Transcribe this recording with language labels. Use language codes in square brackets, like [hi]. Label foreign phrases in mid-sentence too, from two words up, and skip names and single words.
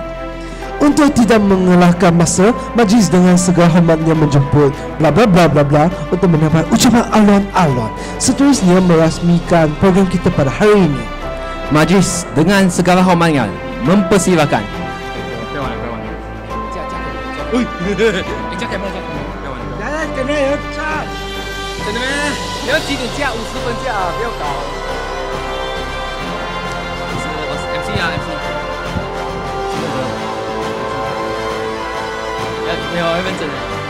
[ms] Untuk tidak mengelakkan masa, majlis dengan segala hormatnya menjemput bla bla bla bla bla untuk mendapat ucapan alon-alon. Seterusnya merasmikan program kita pada hari ini. Majlis dengan segala hormatnya mempersilakan [zh] 喂，你加 camera 加 camera，来，camera 要加，真的咩？你要几点加？50分加啊，不要搞。我是 MC 啊 MC。没有，要认真的。